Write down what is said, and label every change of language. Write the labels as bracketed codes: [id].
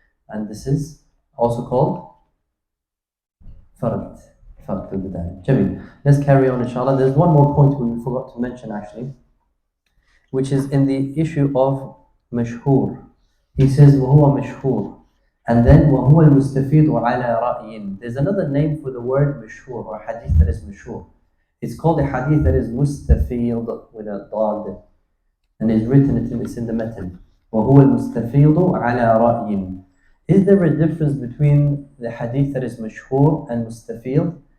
[en] And this is also called fard. Fard al bidayah. Jamil. Let's carry on, inshallah. There's one more point we forgot to mention actually, which is in the issue of mashhur. He says, [ar] وَهُوَ مَشْهُورٌ. [en] And then [ar] وَهُوَ الْمُسْتَفِيدُ عَلَى رَأْيٍ. [en] There's another name for the word mashhur, or hadith that is mashhur. It's called a hadith that is mustafid with a dad, and it's written, it's in the matan. [ar] وَهُوَ الْمُسْتَفِيضُ عَلَى رَأْيٍ. [en] Is there a difference between the hadith that is mashhur and mustafid?